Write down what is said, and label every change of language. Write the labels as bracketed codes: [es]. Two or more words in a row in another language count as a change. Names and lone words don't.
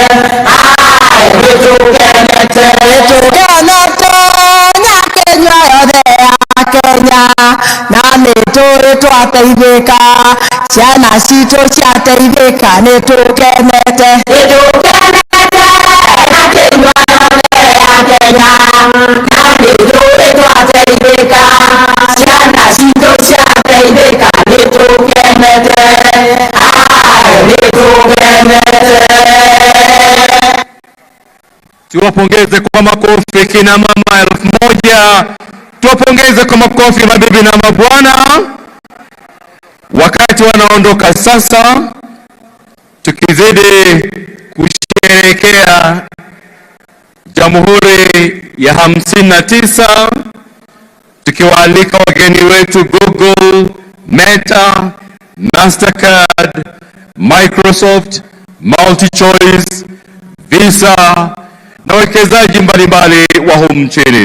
[ki] Nyakenya yothe ya Kenya na nĩtũgĩtwateithĩka ciana citũ ciateithĩka nĩtũkenete ciana citũ ciateithĩka nĩtũkenete [sw] Tuwapongeze kwa makofi kina mama 1000. Tuwapongeze kwa makofi mabibi na mabwana. Wakati wanaondoka sasa, tukizidi kusherehekea Jamhuri ya 59, tukiwaalika wageni wetu Google, Meta, Mastercard, Microsoft, MultiChoice, Visa na wawekezaji mbalimbali wa humu nchini.